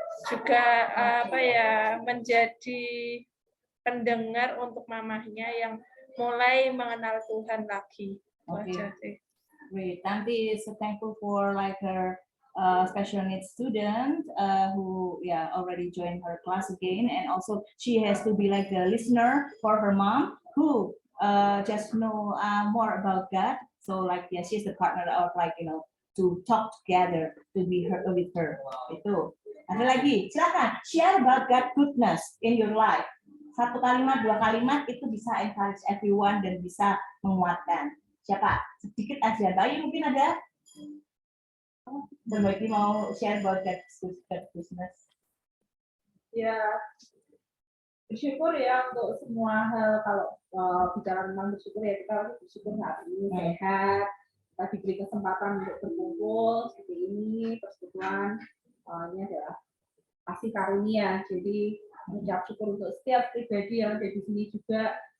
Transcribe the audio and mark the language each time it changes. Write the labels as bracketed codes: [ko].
[id] Juga menjadi pendengar untuk mamahnya yang mulai mengenal Tuhan lagi. [en] Okay. Great. Tanti is so thankful for like her special needs student who already joined her class again, and also she has to be like the listener for her mom who just know more about God. So like she's the partner of to talk together to be with her. [id] Itu. Ada lagi, silakan [en] share about God goodness in your life. [id] 1 kalimat, 2 kalimat itu bisa [en] encourage everyone [id] dan bisa menguatkan. Siapa? Sedikit aja. Bayu mungkin ada? Berbagi mau [en] share about that business. [id] Ya, bersyukur ya untuk semua hal. Kalau bicara tentang bersyukur ya kita harus bersyukur hari ini sehat, kita diberi kesempatan untuk berkumpul seperti ini, persekutuan. Ini adalah kasih karunia. Jadi mengucap syukur untuk setiap pribadi yang ada di sini juga.